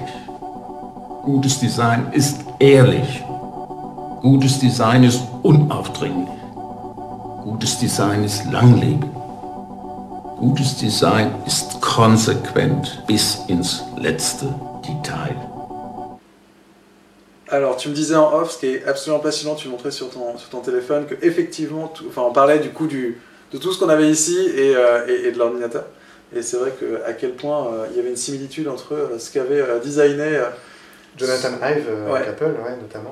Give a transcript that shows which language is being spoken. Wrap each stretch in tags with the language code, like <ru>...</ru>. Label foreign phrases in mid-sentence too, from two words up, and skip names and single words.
<de>Gutes Design ist ehrlich. Gutes Design ist unaufdringlich. Gutes Design ist langlebig. Gutes Design ist konsequent bis ins letzte Detail.</de> <fr>Alors, tu me disais en off, ce qui est absolument passionnant, tu montrais sur ton téléphone, que effectivement, on parlait du coup de tout ce qu'on avait ici et de l'ordinateur. Et c'est vrai à quel point il y avait une similitude entre ce qu'avait designé Jonathan Ive avec Apple, notamment.</fr>